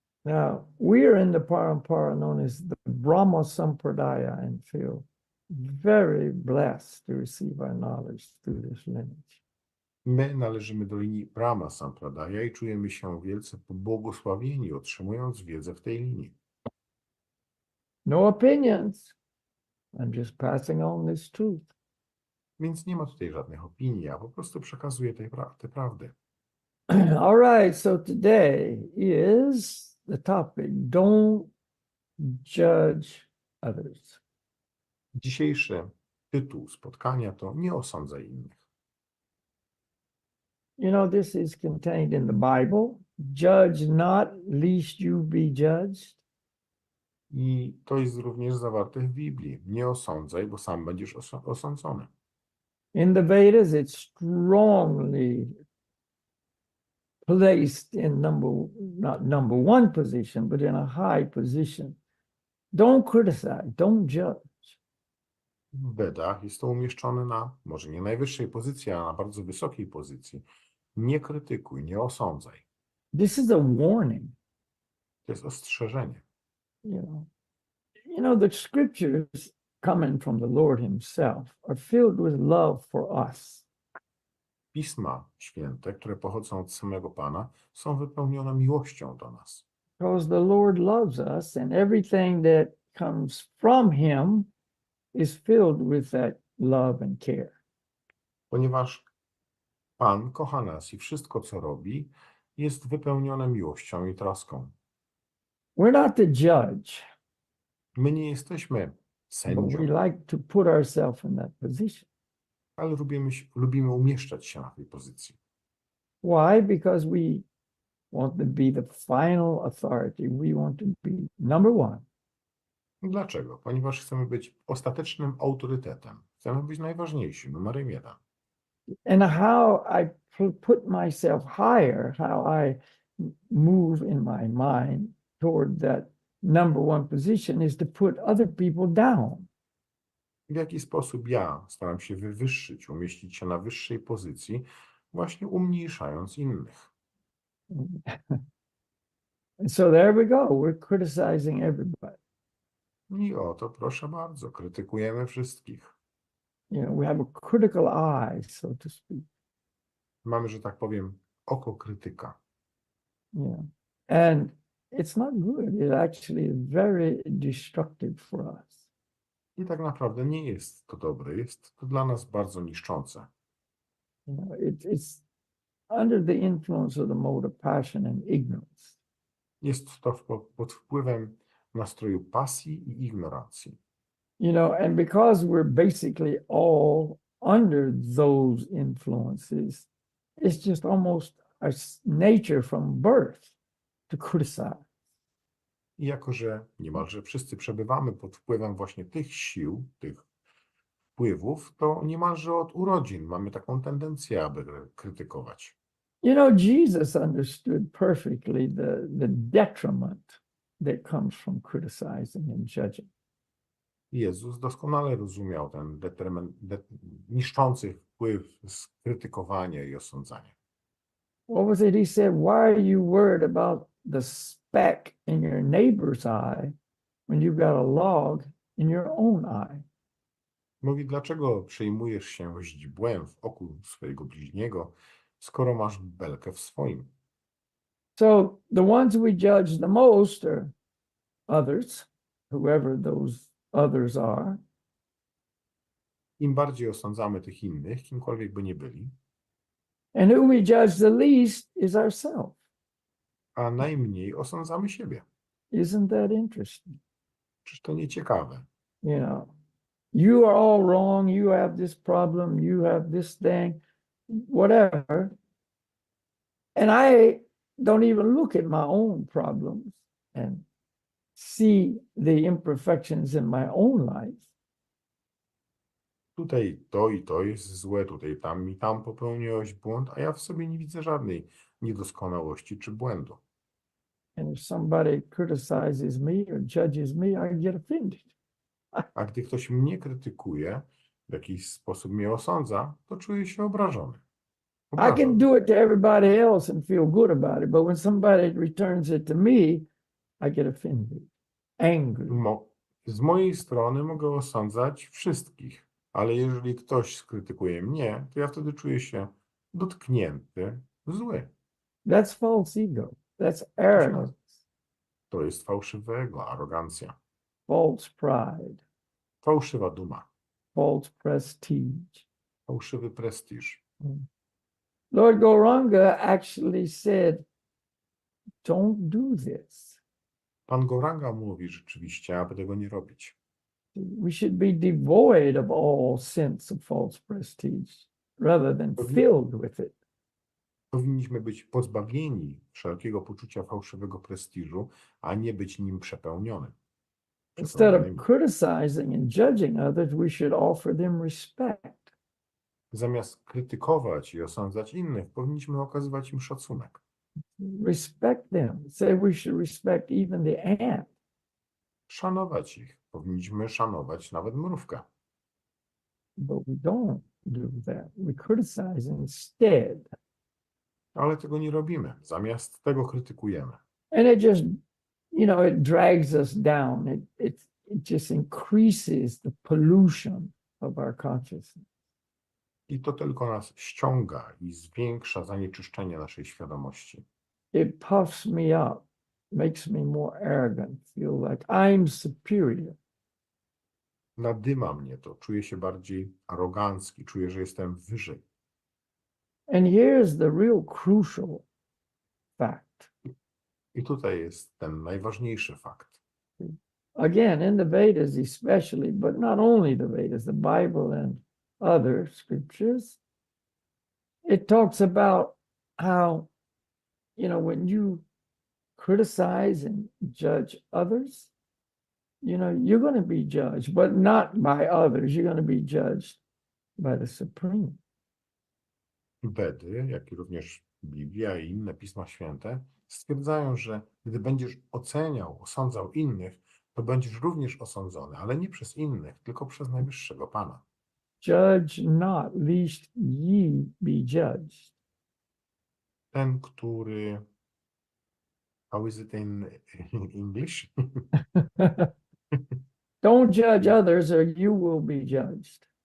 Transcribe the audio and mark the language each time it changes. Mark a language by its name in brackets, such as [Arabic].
[English] Now, we are in the parampara known as the Brahma Sampradaya and feel very blessed to receive our knowledge through this lineage. [Polish] My należymy do linii Brahma Sampradaya i czujemy się wielce pobłogosławieni, otrzymując wiedzę w tej linii. [English] No opinions. I'm just passing on this truth. [Polish] Więc nie ma tutaj żadnych opinii, ja po prostu przekazuję te prawdy. [English] All right, so today is the topic, don't judge others. [Polish] Dzisiejszy tytuł spotkania to Nie osądzaj innych. [English] You know, this is contained in the Bible. Judge not, lest you be judged. [Polish] I to jest również zawarte w Biblii. Nie osądzaj, bo sam będziesz osądzony. [English] In the Vedas, it's strongly placed in not number one position, but in a high position. Don't criticize, don't judge. [Polish] W Vedach jest to umieszczone na, może nie najwyższej pozycji, ale na bardzo wysokiej pozycji. Nie krytykuj, nie osądzaj. [English] This is a warning. [Polish] To jest ostrzeżenie. [English] You know, the scriptures coming from the Lord himself are filled with love for us. [Polish] Pisma święte, które pochodzą od samego Pana, są wypełnione miłością do nas. [English] Because the Lord loves us, and everything that comes from him is filled with that love and care. [Polish] ponieważ Pan kocha nas i wszystko, co robi, jest wypełnione miłością i troską. [English] We're not the judge, [Polish] My nie jesteśmy [English] but [Polish] sędzią, [English] we like to put ourselves in that position. [Polish] ale lubimy umieszczać się na tej pozycji. [English] Why? Because we want to be the final authority. We want to be number one. [Polish] Dlaczego? Ponieważ chcemy być ostatecznym autorytetem. Chcemy być najważniejsi, numerem jeden. [English] And how I put myself higher, how I move in my mind toward that number one position is to put other people down. [Polish] W jaki sposób ja staram się wywyższyć, umieścić się na wyższej pozycji, właśnie umniejszając innych. [English] And so there we go. We're criticizing everybody. [Polish] I oto, proszę bardzo, krytykujemy wszystkich. [English] You know, we have a critical eye, so to speak. [Polish] Mamy, że tak powiem, oko krytyka. [English] Yeah. And it's not good. It actually is very destructive for us. [Polish] I tak naprawdę nie jest to dobre, jest to dla nas bardzo niszczące. [English] You know, it's under the influence of the mode of passion and ignorance. [Polish] Jest to pod wpływem nastroju pasji i ignorancji. [English] You know, and because we're basically all under those influences, it's just almost our nature from birth to criticize. [Polish] I jako, że niemalże wszyscy przebywamy pod wpływem właśnie tych sił, tych wpływów, to niemalże od urodzin mamy taką tendencję, aby krytykować. [English] You know, Jesus understood perfectly the detriment that comes from criticizing and judging. [Polish] Jezus doskonale rozumiał ten niszczący wpływ z krytykowania i osądzania. [English] What was it he said? Why are you worried about the speck in your neighbor's eye when you've got a log in your own eye? [Polish] Mówi, dlaczego przejmujesz się źdźbłem w oku swojego bliźniego, skoro masz belkę w swoim? [English] So the ones we judge the most are others, whoever those others are. [Polish] Im bardziej osądzamy tych innych, kimkolwiek by nie byli, [English] And who we judge the least is ourselves. [Polish] a najmniej osądzamy siebie. [English] Isn't that interesting? [Polish] Czyż to nie ciekawe? [English] You know, you are all wrong. You have this problem. You have this thing, whatever. And I don't even look at my own problems and see the imperfections in my own life. [Polish] Tutaj to i to jest złe, tutaj tam i tam popełniłeś błąd, a ja w sobie nie widzę żadnej niedoskonałości czy błędu. [English] And if somebody criticizes me or judges me, I get offended. [Polish] A gdy ktoś mnie krytykuje, w jakiś sposób mnie osądza, to czuję się obrażony. [English] I can do it to everybody else and feel good about it, but when somebody returns it to me, I get offended, angry. [Polish] Z mojej strony mogę osądzać wszystkich, ale jeżeli ktoś skrytykuje mnie, to ja wtedy czuję się dotknięty, zły. [English] That's false ego. That's arrogance. [Polish] To jest fałszywe ego, arogancja, [English] False pride, [Polish] fałszywa duma, [English] false prestige. [Polish] fałszywy prestiż. [English] Lord Gauranga actually said, don't do this. [Polish] Pan Gauranga mówi rzeczywiście, aby tego nie robić. [English] We should be devoid of all sense of false prestige rather than filled with it. [Polish] Powinniśmy być pozbawieni wszelkiego poczucia fałszywego prestiżu, a nie być nim przepełnionym. [English] Instead of criticizing and judging others, we should offer them respect. [Polish] Zamiast krytykować i osądzać innych, powinniśmy okazywać im szacunek. [English] Respect them. Say we should respect even the ant. [Polish] Szanować ich. Powinniśmy szanować nawet mrówkę. [English] But we don't do that. We criticize instead. [Polish] Ale tego nie robimy. Zamiast tego krytykujemy. [English] And it just, you know, it drags us down. It just increases the pollution of our consciousness. [Polish] I to tylko nas ściąga i zwiększa zanieczyszczenie naszej świadomości. [English] It puffs me up, makes me more arrogant, feel like I'm superior. [Polish] nadyma mnie to, czuję się bardziej arogancki, czuję, że jestem wyżej. [English] And here's the real crucial fact. [Polish] I tutaj jest ten najważniejszy fakt. [English] Again, in the Vedas especially, but not only the Vedas, the Bible and other scriptures, it talks about how, when you criticize and judge others, you're going to be judged, but not by others. You're going to be judged by the Supreme. [Polish] Wedy, jak i również Biblia i inne Pisma Święte stwierdzają, że gdy będziesz oceniał, osądzał innych, to będziesz również osądzony, ale nie przez innych, tylko przez najwyższego Pana. [English] Judge not, lest ye be judged. [Polish] Ten, który... [English] How is it in English? Don't judge others or you will be judged.